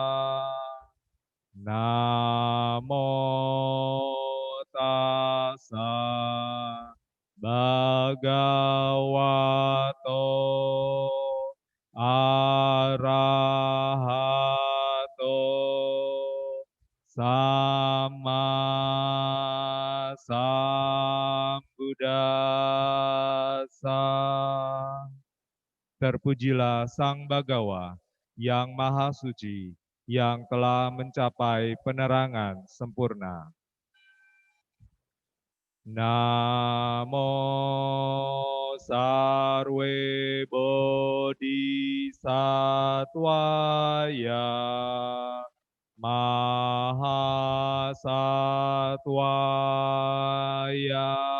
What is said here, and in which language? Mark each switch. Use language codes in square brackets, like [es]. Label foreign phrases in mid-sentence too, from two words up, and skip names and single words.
[pi] Namo tassa bhagavato arahato sama sambuddhassa. [id] Terpujilah Sang Bhagawa yang Maha Suci, yang telah mencapai penerangan sempurna. [sa] Namo Sarve Bodhisattvaya Mahasattvaya.